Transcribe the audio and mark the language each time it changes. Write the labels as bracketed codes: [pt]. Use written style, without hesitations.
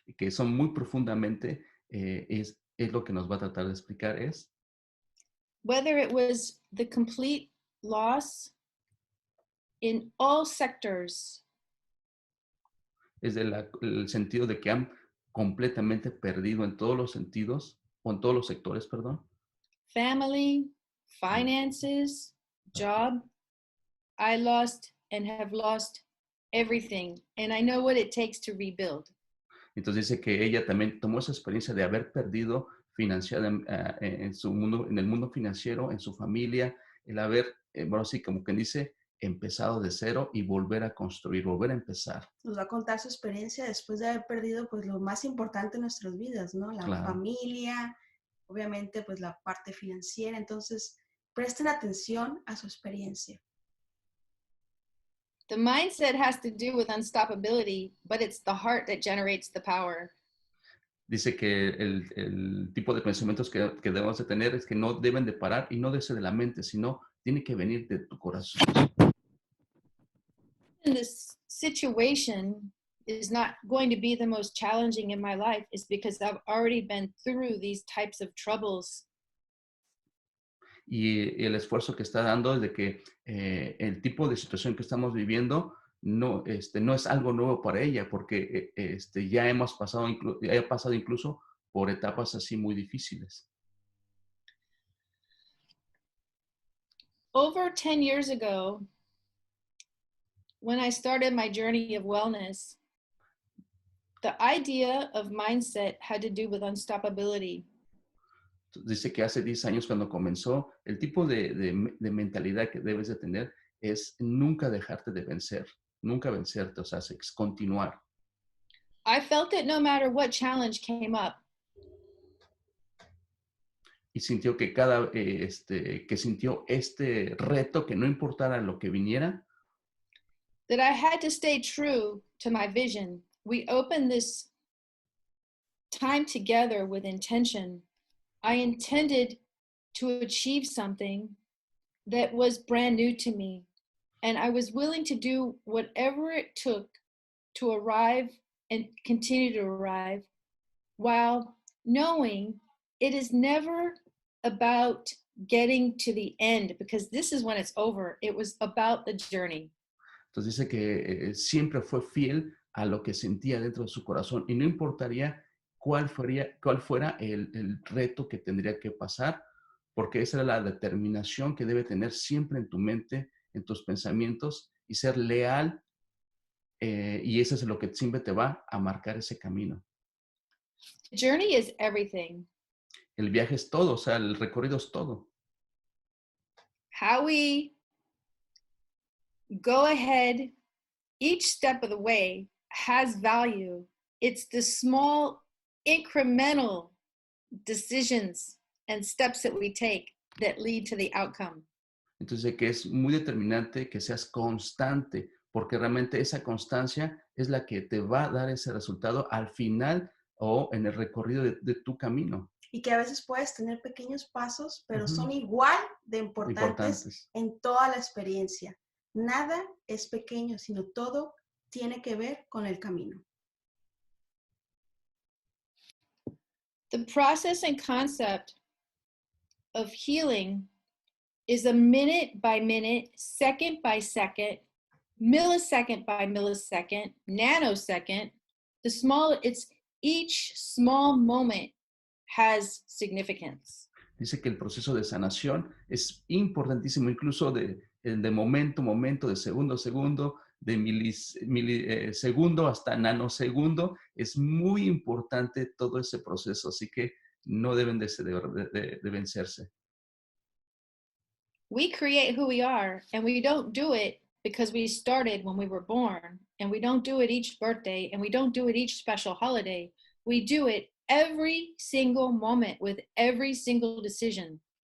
[es] que son muy profundamente, es lo que nos va a tratar de explicar, es [en] whether it was the complete loss in all sectors, [es] el sentido de que han completamente perdido en todos los sentidos, o en todos los sectores, perdón. [en] family, finances, job. I lost and have lost everything, and I know what it takes to rebuild. [es] Entonces dice que ella también tomó esa experiencia de haber perdido financiada en su mundo, en el mundo financiero, en su familia, el haber, bueno, así como quien dice, empezado de cero y volver a construir, volver a empezar. Nos va a contar su experiencia después de haber perdido pues lo más importante en nuestras vidas, ¿no? La Claro. familia, obviamente pues la parte financiera. Entonces, presten atención a su experiencia. [en] The mindset has to do with unstoppability, but it's the heart that generates the power. [es] Dice que el tipo de pensamientos que debemos de tener es que no deben de parar y no de ser de la mente, sino tiene que venir de tu corazón. [en] And this situation is not going to be the most challenging in my life is because I've already been through these types of troubles. [es] Y el esfuerzo que está dando es de que el tipo de situación que estamos viviendo no es algo nuevo para ella, porque ya hemos pasado, ya he pasado incluso por etapas así muy difíciles. [en] Over 10 years ago, when I started my journey of wellness, the idea of mindset had to do with unstoppability. [es] Dice que hace 10 años cuando comenzó, el tipo de mentalidad que debes de tener es nunca dejarte de vencer, nunca vencerte, o sea, es continuar. [en] I felt that no matter what challenge came up, [es] Y sintió que que sintió este reto, que no importara lo que viniera, [en] that I had to stay true to my vision. We opened this time together with intention. I intended to achieve something that was brand new to me, and I was willing to do whatever it took to arrive and continue to arrive, while knowing it is never about getting to the end, because this is when it's over. It was about the journey. [es] Entonces dice que siempre fue fiel a lo que sentía dentro de su corazón y no importaría cuál fuera el reto que tendría que pasar, porque esa era la determinación que debe tener siempre en tu mente, en tus pensamientos, y ser leal, y eso es lo que siempre te va a marcar ese camino. [en] The journey is everything. [es] El viaje es todo, o sea, el recorrido es todo. [en] How we go ahead each step of the way has value. It's the small incremental decisions and steps that we take that lead to the outcome. [es] Entonces, que es muy determinante que seas constante, porque realmente esa constancia es la que te va a dar ese resultado al final o en el recorrido de tu camino. Y que a veces puedes tener pequeños pasos, pero son igual de importantes en toda la experiencia. Nada es pequeño, sino todo tiene que ver con el camino. [en] The process and concept of healing is a minute by minute, second by second, millisecond by millisecond, nanosecond. It's each small moment has significance. [es] Dice que el proceso de sanación es importantísimo, incluso de momento, de segundo a segundo, de milisegundo hasta nanosegundo. Es muy importante todo ese proceso, así que no deben de vencerse. [en] We create who we are, and we don't do it because we started when we were born, and we don't do it each birthday, and we don't do it each special holiday. We do it every single moment with every single decision.